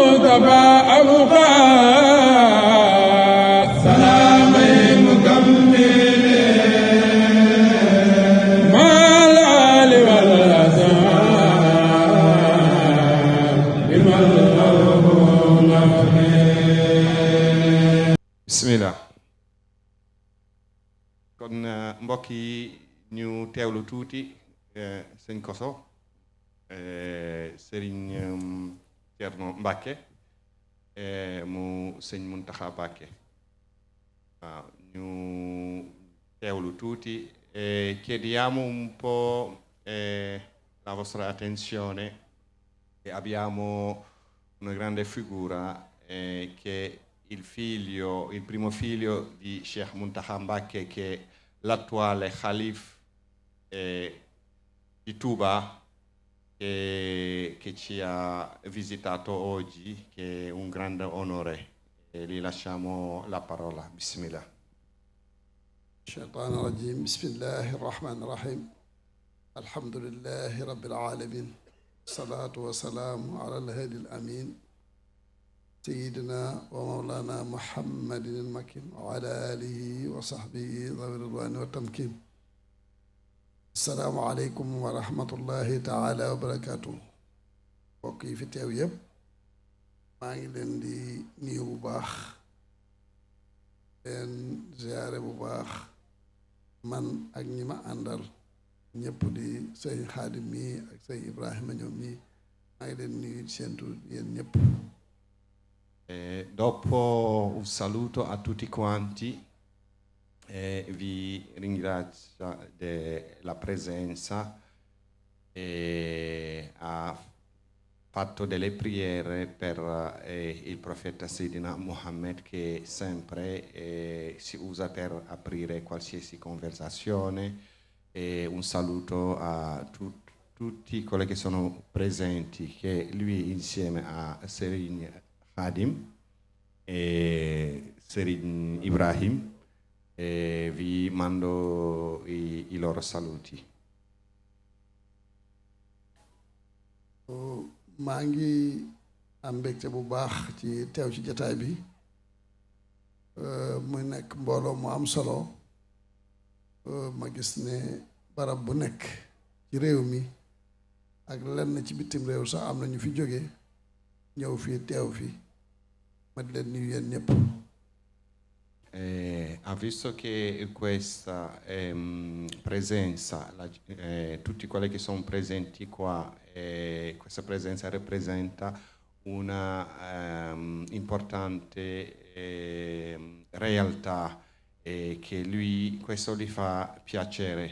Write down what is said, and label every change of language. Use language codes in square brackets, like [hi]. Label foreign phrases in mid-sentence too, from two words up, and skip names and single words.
[ar] المصطفى أبقى سلام مكمل مع الآل والأصحاب بمن له نفع. bismillah. [wo] kon mbokk yi ñu teewlu tuuti sëñ Koso sëriñ Thierno Mbacke mu sëñ [it] Muntaxa Mbacke [wo] waaw ñu teewlu tuuti [it] chiediamo un po' la vostra attenzione e abbiamo una grande figura che il primo figlio di Sheikh Muntaxa Mbacke, che è l'attuale Khalif di Touba, che ci ha visitato oggi, che è un grande onore. E gli lasciamo la parola. [ar] Bismillah. الشيطان الرجيم بسم الله الرحمن الرحيم الحمد لله رب العالمين الصلاة والسلام على الهادي الأمين سيدنا ومولانا محمد المكين وعلى آله وصحبه ذوي الرضوان والتمكين السلام عليكم ورحمة الله تعالى وبركاته [wo] mbokk yi fi teew yépp maa ngi leen di nuyu bu baax leen ziyaare bu baax man ak ñi ma àndal ñëpp di sëñ Xaadim mi ak sëñ Ibrahima ñoom mi maa ngi leen nuyu seen tur yéen ñëpp. [it] Dopo un saluto a tutti quanti, vi ringrazio della presenza e ha fatto delle preghiere per il profeta Sayyidina Muhammad, che sempre si usa per aprire qualsiasi conversazione, e un saluto a tutti quelli che sono presenti, che lui insieme a Serin Khadim e Serin Ibrahim vi mando i loro saluti. [wo] maa ngi am mbégte bu baax ci teew ci jataay bi muy nekk mbooloo mu am solo ma gis ne barab bu nekk ci réew mi ak lenn ci bitim réew sax am na ñu fi jóge ñëw fii teew fi ma di leen nuyu yéen ñëpp. [it] Ha visto che questa presenza, tutti quelli che sono presenti qua, questa presenza rappresenta una importante realtà, che questo gli fa piacere.